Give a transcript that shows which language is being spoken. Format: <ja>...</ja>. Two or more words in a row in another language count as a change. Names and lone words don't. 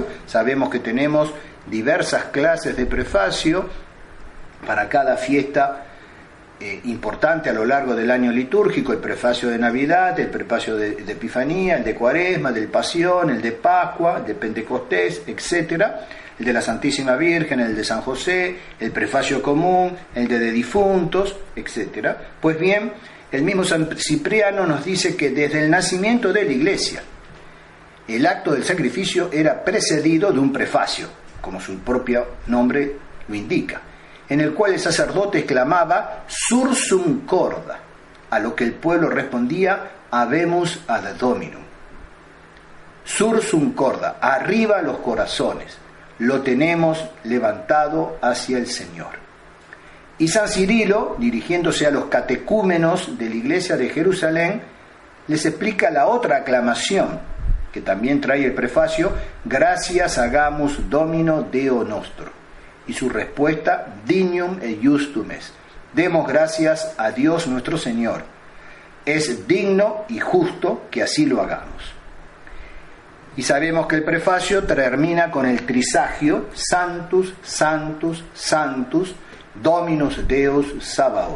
<es>Sabemos que tenemos diversas clases de prefacio para cada fiesta importante a lo largo del año litúrgico: el prefacio de Navidad, el prefacio de Epifanía, el de Cuaresma, el de Pasión, el de Pascua, el de Pentecostés, etcétera, el de la Santísima Virgen, el de San José, el prefacio común, el de difuntos, etcétera. Pues bien, el mismo San Cipriano nos dice que desde el nacimiento de la Iglesia, el acto del sacrificio era precedido de un prefacio, como su propio nombre lo indica, en el cual el sacerdote exclamaba</es> <la>"Sursum corda",</la> <es>a lo que el pueblo respondía</es> <la>"Habemus ad Dominum". Sursum corda,</la> <es>arriba los corazones, lo tenemos levantado hacia el Señor. Y San Cirilo, dirigiéndose a los catecúmenos de la iglesia de Jerusalén, les explica la otra aclamación, que también trae el prefacio:</es> <la>"Gratias hagamus Domino Deo nostro".</la> <es>Y su respuesta:</es> <la>"Dignum et justum est".</la> <es>Demos gracias a Dios nuestro Señor. Es digno y justo que así lo hagamos. Y sabemos que el prefacio termina con el trisagio:</es> <la>Sanctus, Sanctus, Sanctus, Dominus Deus Sabaoth.</la>